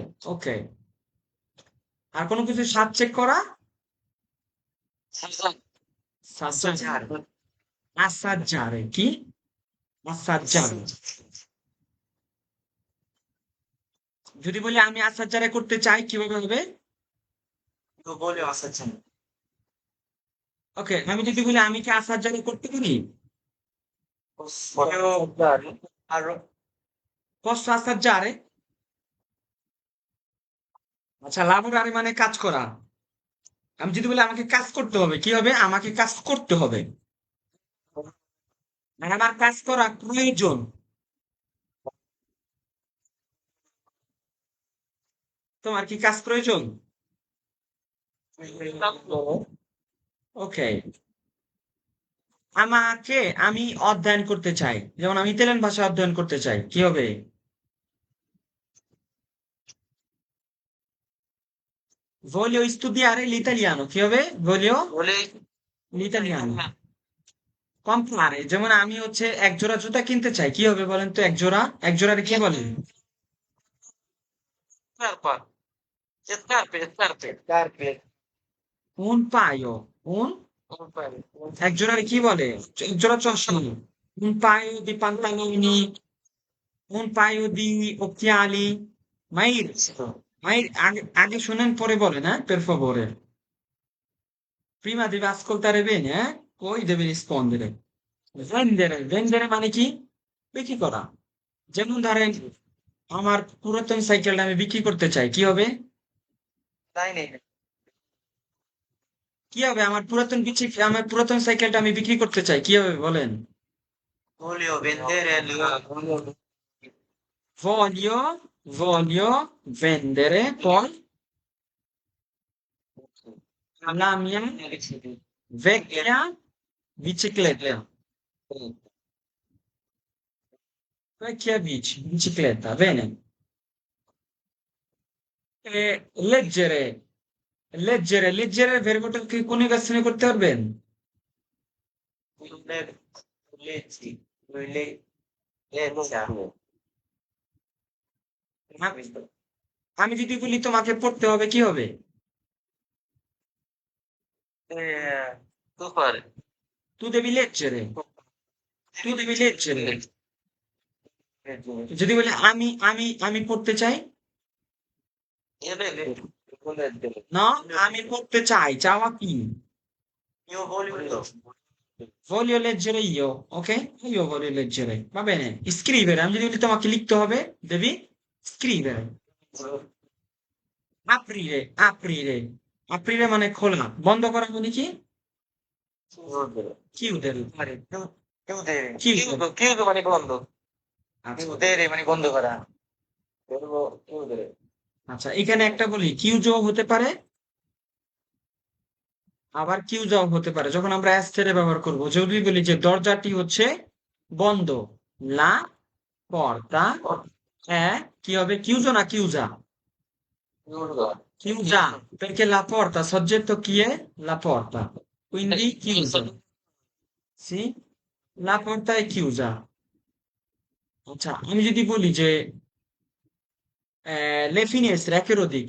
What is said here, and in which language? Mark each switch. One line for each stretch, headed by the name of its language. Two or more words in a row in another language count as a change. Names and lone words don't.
Bangla: ওকে। আর কোনো কিছু স্বাদ চেক করা?
Italian: sassaggiare, assaggiare. কি? আসাজারে।
Bangla: যদি বলি আমি আসাজারে করতে চাই, কিভাবে হবে?
Italian: Tu voglio assaggiare.
Bangla: ওকে, আমি যদি বলি আমি কি আসাজারে করতে পারি?
Italian: Voglio assaggiare. posso assaggiare?
Bangla: আচ্ছা, lavorare মানে কাজ করা। আমি যদি বলি আমাকে কাজ করতে হবে, কি হবে? আমাকে কাজ করতে হবে, মানে আমার কাজ করা প্রয়োজন। তোমার কি কাজ প্রয়োজন? ওকে। আমি অধ্যয়ন করতে চাই, যেমন আমি ইতালিয়ান ভাষা অধ্যয়ন করতে চাই, কি হবে?
Italian: voglio studiare l'italiano।
Bangla: কি হবে?
Italian: voglio Volevo. l'italiano comprare।
Bangla: যেমন আমি হচ্ছে এক জোড়া জুতা কিনতে চাই, কি হবে বলেন তো? এক জোড়া, এক জোড়ারে কি বলে?
Italian: Scarpa. Scarpe. Un paio. Un paio.
Bangla: এক জোড়ার কি বলে? এক জোড়া চশমা।
Italian: Un paio di pantaloni. Un paio di occhiali.
Bangla: মাইর, মাইর আগে শোনেন পরে বলেন, হ্যাঁ?
Italian: Per favore. Prima deve ascoltare bene, eh? Poi deve rispondere. vendere
Bangla: মানে কি? বিক্রি করা। যেমন ধরেন আমার পুরাতন সাইকেলটা আমি বিক্রি করতে চাই, কি হবে?
Italian: Dai, ne.
Bangla: কি হবে? আমার পুরাতন সাইকেলটা আমি বিক্রি করতে চাই, কি হবে বলেন?
Italian: Voglio vendere voglio vendere poi la mia vecchia bicicletta. Vecchia bicicletta, bene. E leggere verboটা
Bangla: কি কোন গাছনে করতে পারবেন?
Italian: leggi. Leggia. আমি যদি বলি তোমাকে পড়তে হবে, কি হবে? Tu fare. Tu devi leggere. Tu devi leggere.
Bangla: যদি বলি আমি পড়তে চাই,
Italian: Io devo leggere.
Bangla: না আমি পড়তে চাই, চাওয়া কি?
Italian: Io voglio. Voglio leggere io, ok? Io voglio leggere, va bene. Scrivere,
Bangla: আমি যদি বলি তোমাকে লিখতে হবে,
Italian: devi scrivere.
Bangla: aprire মানে খোলা, বন্ধ করা মানে কি?
Italian: chiudere.
Bangla: Chiudo মানে বন্ধ। আচ্ছা chiudere মানে বন্ধ করা।
Italian: Verbo chiudere.
Bangla: আচ্ছা, এখানে একটা বলি কিউজো হতে পারে, আবার কিউজাও হতে পারে। যখন আমরা অ্যাস্টেরে ব্যবহার করব, যদি বলি যে দরজাটি হচ্ছে বন্ধ,
Italian: la porta
Bangla: কি হবে?
Italian: chiuso না chiusa? Chiudo. Chiusa, perché la porta, soggetto chi è? La porta. Quindi chiusa. Sì? La porta è chiusa.
Bangla: আচ্ছা, আমি যদি বলি যে
Italian: le finestre, a che lo dic?